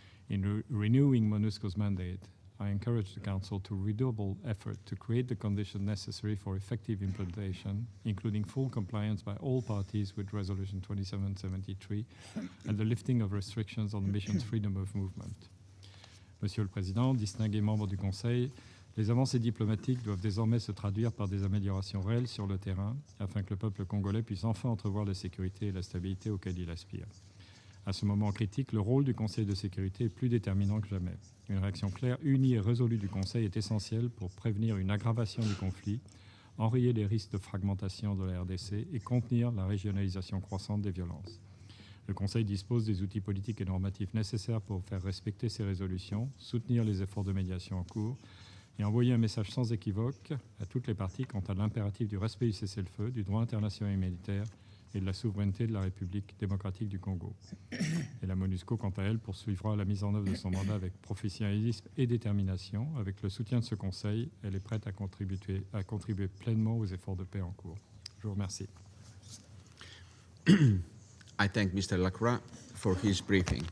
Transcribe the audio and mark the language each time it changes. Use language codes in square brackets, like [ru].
[en] In renewing MONUSCO's mandate, I encourage the Council to redouble effort to create the conditions necessary for effective implementation, including full compliance by all parties with Resolution 2773 and the lifting of restrictions on the mission's freedom of movement. [fr] Monsieur le Président, distingués membres du Conseil, les avancées diplomatiques doivent désormais se traduire par des améliorations réelles sur le terrain afin que le peuple congolais puisse enfin entrevoir la sécurité et la stabilité auxquelles il aspire. À ce moment critique, le rôle du Conseil de sécurité est plus déterminant que jamais. Une réaction claire, unie et résolue du Conseil est essentielle pour prévenir une aggravation du conflit, enrayer les risques de fragmentation de la RDC et contenir la régionalisation croissante des violences. Le Conseil dispose des outils politiques et normatifs nécessaires pour faire respecter ces résolutions, soutenir les efforts de médiation en cours, et envoyer un message sans équivoque à toutes les parties quant à l'impératif du respect du cessez-le-feu, du droit international humanitaire et de la souveraineté de la République démocratique du Congo. Et la MONUSCO, quant à elle, poursuivra la mise en œuvre de son mandat avec professionnalisme et détermination. Avec le soutien de ce Conseil, elle est prête à contribuer pleinement aux efforts de paix en cours. Je vous remercie. [en] I thank Mr. Lacroix for his briefing.